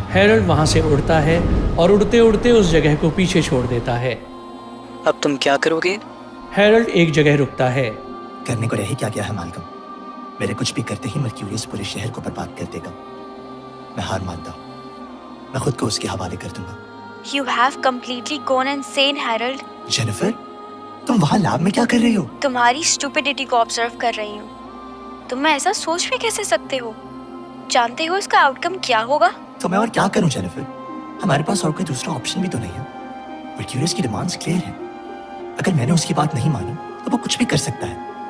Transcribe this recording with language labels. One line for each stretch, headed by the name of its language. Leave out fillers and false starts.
Hindi: Harold वहाँ से उड़ता है और उड़ते उड़ते उस जगह को पीछे छोड़ देता है। अब तुम क्या करोगे? हैरोल्ड एक जगह रुकता है। करने को रह ही क्या गया है मालकम? मेरे कुछ भी करते ही मर्क्यूरियस पूरे शहर को बर्बाद कर देगा। मैं हार मानता हूँ। मैं खुद को उसके हवाले कर दूंगा।
English: You have completely gone insane, Harold.
Hindi: Jennifer, तुम वहाँ लैब में क्या कर रही हो? तुम्हारी स्टूपिडिटी को ऑब्जर्व कर रही हूँ। तुम ऐसा सोच भी कैसे सकते हो? जानते हो इसका आउटकम क्या होगा? तो मैं और क्या करूँ जेनिफर? हमारे पास और कोई दूसरा ऑप्शन भी तो नहीं है। मर्क्यूरियस की डिमांड्स क्लियर हैं। अगर मैंने उसकी बात नहीं मानी तो वो कुछ भी कर सकता है।